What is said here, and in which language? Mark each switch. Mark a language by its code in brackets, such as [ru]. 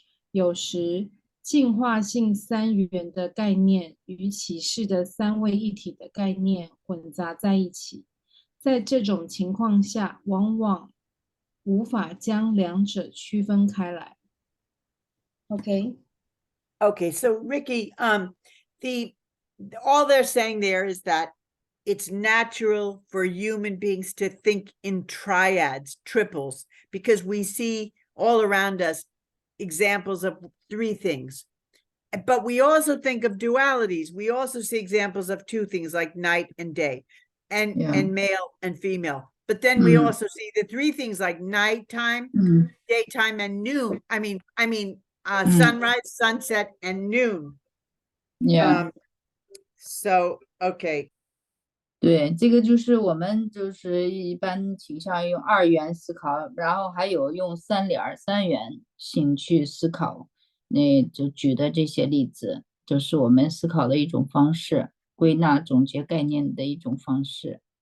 [zh] 有时，进化性三元的概念与启示的三位一体的概念混杂在一起。在这种情况下，往往无法将两者区分开来。 [en] Okay. Okay, so Ricky, all they're saying there is that it's natural for human beings to think in triads, triples, because we see all around us examples of three things. But we also think of dualities. We also see examples of two things like night and day, and male and female. But then we also see the three things like nighttime, daytime, and noon. I mean, sunrise, sunset, and noon. Yeah. So, okay. [zh] 对，这个就是我们就是一般倾向于用二元思考，然后还有用三元性去思考，那就举的这些例子，就是我们思考的一种方式，归纳总结概念的一种方式。